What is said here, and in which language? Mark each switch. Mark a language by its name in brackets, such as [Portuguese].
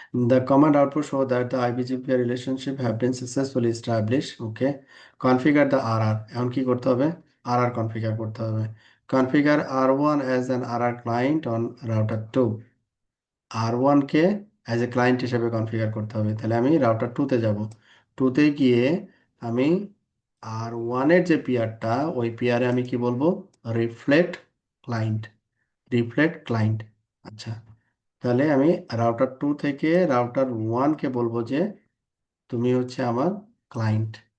[English] The command output show that the IBGP relationship have been successfully established. Okay, configure the RR. [Bangla] এখন কি করতে হবে, RR configure করতে হবে। [English] Configure R1 as an RR client on router 2। [Bangla] R1 K as a client হিসেবে configure করতে হবে। তাহলে আমি রাউটার 2-তে যাব, 2-তে গিয়ে আমি R1-এর যে পিয়ারটা ওই পিয়ারে আমি কি বলবো, রিফ্লেক্ট ক্লায়েন্ট। Reflect client. আচ্ছা, তাহলে আমি রাউটার 2 থেকে রাউটার 1 কে বলবো যে তুমি হচ্ছে আমার ক্লায়েন্ট।